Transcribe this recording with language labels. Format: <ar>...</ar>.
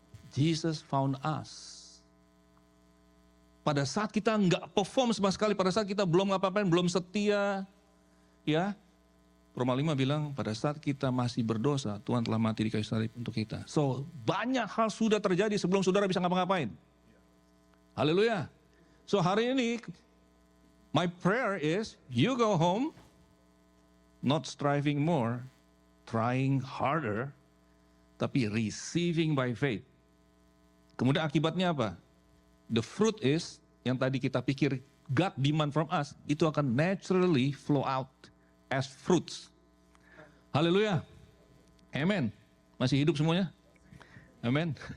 <en>Jesus found us.</en> <id>Pada saat kita nggak perform sama sekali, pada saat kita belum ngapa-ngapain, belum setia, ya, Roma 5 bilang pada saat kita masih berdosa, Tuhan telah mati di kayu salib untuk kita. So, banyak hal sudah terjadi sebelum saudara bisa ngapa-ngapain. Haleluya.</id> <en>So,</en> <id>hari ini,</id> <en>my prayer is, you go home, not striving more, trying harder,</en> <id>tapi</id> <en>receiving by faith.</en> <id>Kemudian akibatnya apa?</id> <en>The fruit is,</en> <id>yang tadi kita pikir</id> <en>God demand from us,</en> <id>itu akan</id> <en>naturally flow out as fruits. Haleluya. Amen.</en> <id>Masih hidup semuanya?</id> <en>Amen.</en>